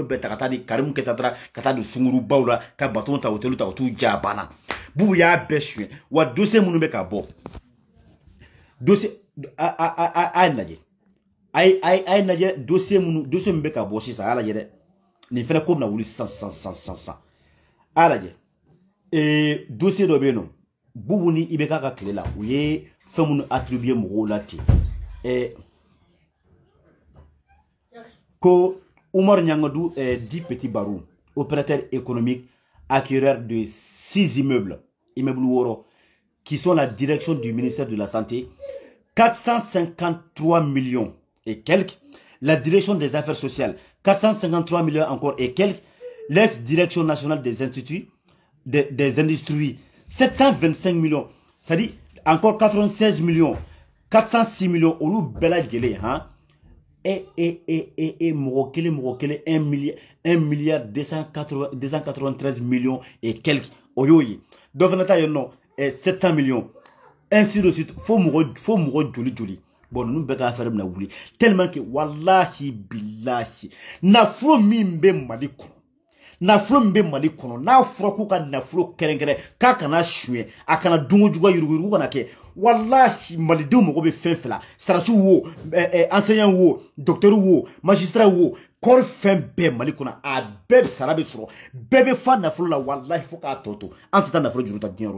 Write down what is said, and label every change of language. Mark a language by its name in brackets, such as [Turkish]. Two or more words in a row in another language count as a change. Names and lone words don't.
[Bambara] bɛɛ ta ka taa ni Karimu Keyita taara ka taa don sungurubaw la ka baton ta hôtel ta o t'u ja banna Bubu y'a bɛɛ suɲɛ wa dossier minnu bɛ ka bɔ dossier a ye lajɛ a ye lajɛ dossier min bɛ ka bɔ sisan a y'a lajɛ dɛ nin fɛnɛ ko bɛna wuli sisan a y'a lajɛ dossier dɔ bɛ yen nɔ Bubu ni i bɛ k'a ka tile la u ye fɛn minnu attribuer mɔgɔw la ten [French] ko Oumar Niangadou dit Petit Barou, opérateur économique, acquéreur de 6 immeubles Woro, qui sont la direction du ministère de la Santé, 453 millions et quelques, la direction des affaires sociales, 453 millions encore et quelques, l'ex-direction nationale des instituts, des industries, 725 millions, c'est-à-dire encore 96 millions, 406 millions, au loup bella gelé, hein? [Bambara] Mɔgɔ kelen 1 milliard 293 millions [French] et quelques [Bambara] o y'o ye dɔ fana ta yen nɔ 700 millions [French] ainsi de suite [Bambara] fo mɔgɔ joli bon ninnu bɛɛ ka affaire bɛna wuli [French] tellement que [Arabic] wallahi billahi [Bambara] nafolo min bɛ Mali kɔnɔ n'a fɔra k'u ka nafolo kɛrɛnkɛrɛn k'a kana suɲɛ a kana dungo juguya yurugu kana kɛ wallahi malidenw mago bɛ fɛn fila sarasiw wo enseignant wo docteur wo magistrat wo kɔri fɛn bɛɛ Mali kɔnɔ a bɛɛ sara bɛ sɔrɔ bɛɛ bɛ fa nafolo la wallahi fo k'a tɔ to an tɛ taa nafolo juru ta diɲɛ yɔrɔ